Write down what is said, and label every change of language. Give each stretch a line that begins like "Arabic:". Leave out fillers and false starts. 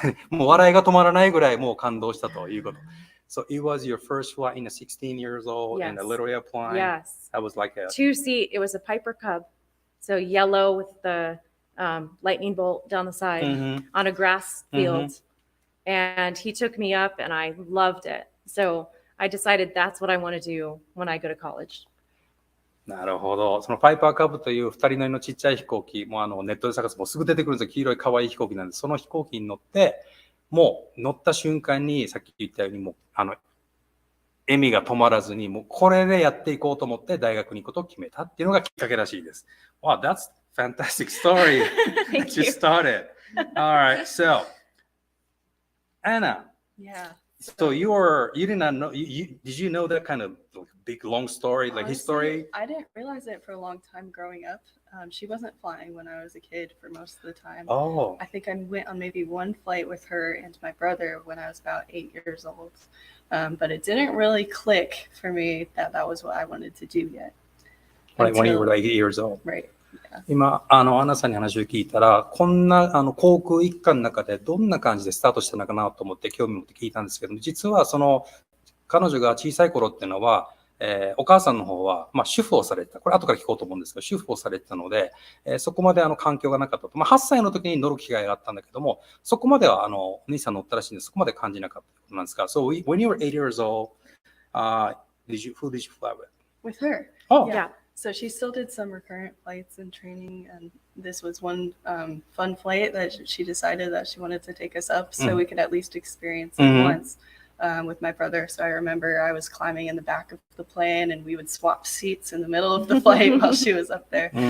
Japanese: もう笑いが止まらないぐらいもう感動したということ。
English: So it was your first flight in a 16 years old in a Yes. little airplane. Yes. That was like a 2-seat. It was a Piper Cub. So yellow with the lightning bolt down the side on a grass field. And he took me up and I loved it. So I decided that's what I want to do when I go to college.
Japanese: なるほど。そのパイパーカブという2人乗りのちっちゃい飛行機、もうネットで探すもうすぐ出てくるんですよ。黄色い可愛い飛行機なんで、その飛行機に乗って、もう乗った瞬間に、さっき言ったように、もう笑みが止まらずに、もうこれでやっていこうと思って大学に行くことを決めたっていうのがきっかけらしいです。
English: Wow, that's a fantastic story that you started. All right, so Anna. Yeah. So you did not know, did you know that kind of big, long story, like Honestly, history? I didn't realize it for a long time growing up. She wasn't flying when I was a kid for most of the time. Oh, I think I went on maybe one flight with her and my brother when I was about 8 years old. But it didn't really click for me that that was what I wanted to do yet. like when you Until- were like 8 years old. Right.
Japanese: 今、アンナさんに話を聞いたら、こんな、航空一家の中でどんな感じでスタートしたのかなと思って興味持って聞いたんですけども、実は彼女が小さい頃っていうのは、お母さんの方は、主婦をされてた。これ後から聞こうと思うんですけど、主婦をされてたので、そこまで環境がなかったと。 8歳の時に乗る機会があったんだけども、そこまではお兄さん乗ったらしいんで、そこまで感じなかったことなんですが、
English: So when you were 8 years old, who did you fly with? With her. Oh, Yeah. So she still did some recurrent flights and training, and this was one fun flight that she decided that she wanted to take us up so we could at least experience it once with my brother. So I remember I was climbing in the back of the plane and we would swap seats in the middle of the flight while she was up there.